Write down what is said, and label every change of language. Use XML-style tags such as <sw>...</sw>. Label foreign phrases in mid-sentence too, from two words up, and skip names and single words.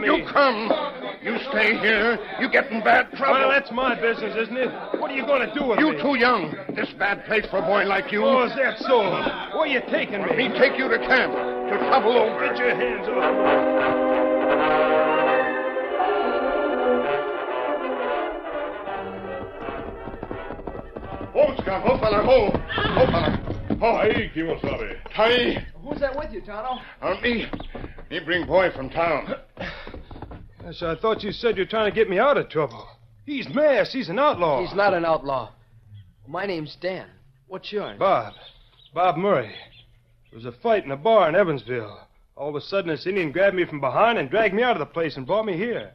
<en>You come. You stay here. You get in bad trouble. Well, that's my business, isn't it? What are you going to do with me? You too young. This bad place for a boy like you. Oh, is that so? Where are you taking me? Me take you to camp. To trouble over. Get your hands off. Ho, Scott. Ho, fella. Ho. Ho, fella. Ho. Hey, Kimosabe. Hi. Who's that with you, Tonto? Me. Me bring boy from town. Yes, I thought you said you're trying to get me out of trouble. He's masked. He's an outlaw. He's not an outlaw. My name's Dan. What's yours? Bob. Bob Murray. There was a fight in a bar in Evansville. All of a sudden, this Indian grabbed me from behind and dragged me out of the place and brought me here.</en>